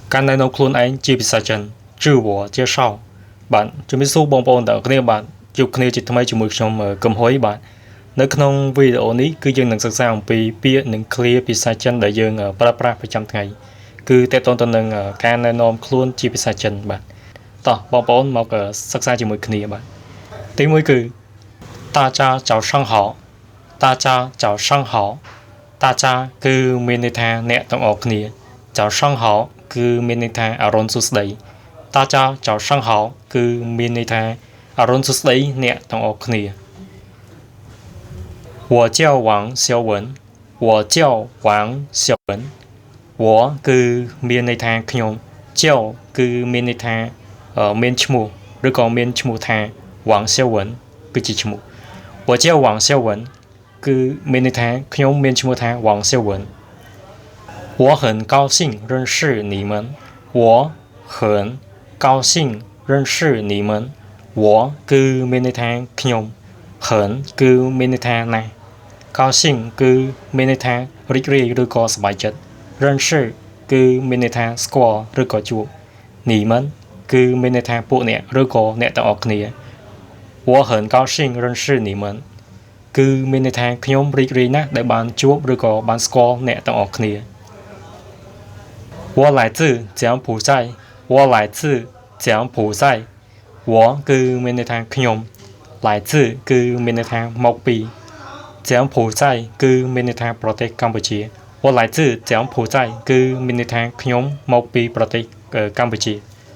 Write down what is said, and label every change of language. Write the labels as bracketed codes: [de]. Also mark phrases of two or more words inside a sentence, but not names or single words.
[km] កាន់ណែនាំខ្លួនឯងជាភាសាចិនជឿវជាសោបាទជំរាបសួរបងប្អូនទាំងគ្នាបាទជួបគ្នាជាថ្មីជាមួយខ្ញុំកឹមហ៊ុយបាទនៅ ក្នុងវីដេអូនេះគឺយើងនឹងសិក្សាអំពីពាក្យនិងឃ្លាភាសាចិនដែលយើងប្រើប្រាស់ប្រចាំថ្ងៃគឺតកតងទៅនឹងការណែនាំខ្លួនជាភាសាចិនបាទតោះបងប្អូនមកសិក្សាជាមួយគ្នាបាទទី1គឺ [zh] 大家早上好大家早上好大家 [km] គឺមានន័យថាអ្នកទាំងអស់គ្នា [zh] 早上好 [km] គឺមានន័យថាអរុណសួស្តី [zh] 大家早上好 [km] គឺមានន័យថាអរុណសួស្តីអ្នកទាំងអស់គ្នា [zh] 我叫王小文我叫王小文我 [km] គឺមានន័យថាខ្ញុំ叫គឺមានន័យថាមានឈ្មោះឬក៏មានឈ្មោះថា王小文គឺជាឈ្មោះ [zh] 我叫王小文 [km] គឺមានន័យថាខ្ញុំមាន ឈ្មោះថា王小文 [zh] 我很高兴认识你们我很高兴认识你们我 [km] គឺមានន័យថាខ្ញុំ很គឺមានន័យថាណាស់ 高兴គឺមានន័យថារីករាយឬក៏សប្បាយចិត្ត认识គឺមានន័យថាស្គាល់ឬក៏ជួប你们គឺមាន ន័យថាពួកអ្នកឬក៏អ្នកទាំងអស់គ្នា [zh] 我很高兴认识你们 [km] គឺមានន័យថាខ្ញុំរីករាយណាស់ដែលបានជួបឬក៏បានស្គាល់អ្នកទាំងអស់គ្នា [zh] 我来自柬埔寨我来自柬埔寨我 [km] គឺមានន័យថាខ្ញុំ来自គឺមានន័យថាមកពី柬埔寨គឺមានន័យថាប្រទេសកម្ពុជា [zh] 我来自柬埔寨 [km] គឺមានន័យថាខ្ញុំមកពីប្រទេសកម្ពុជា